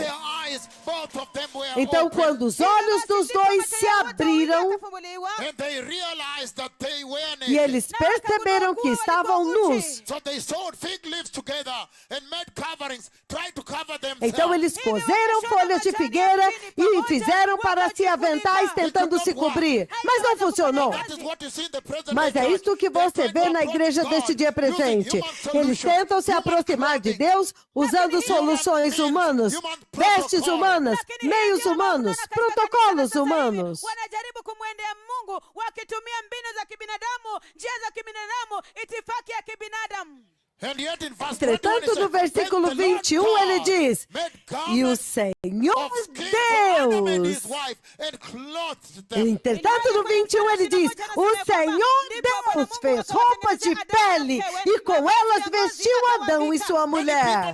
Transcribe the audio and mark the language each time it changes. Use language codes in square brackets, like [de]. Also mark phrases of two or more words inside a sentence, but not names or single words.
[pt] Então, quando os olhos dos dois se abriram e eles perceberam que estavam nus, então eles coseram folhas de figueira e fizeram para si aventais tentando se cobrir. Mas não funcionou. Mas é isso que você vê na igreja deste dia presente. Eles tentam se aproximar de Deus usando soluções humanas, vestes humanas, meios humanos, protocolos humanos. [sw] Wanajaribu kumwendea Mungu wakitumia mbinu za kibinadamu, njia za kibinadamu, itifaki ya kibinadamu. [pt] Entretanto, no versículo 21, ele diz: e o Senhor Deus. Entretanto, no 21, ele diz: o Senhor Deus fez roupas de pele e com elas vestiu Adão e sua mulher.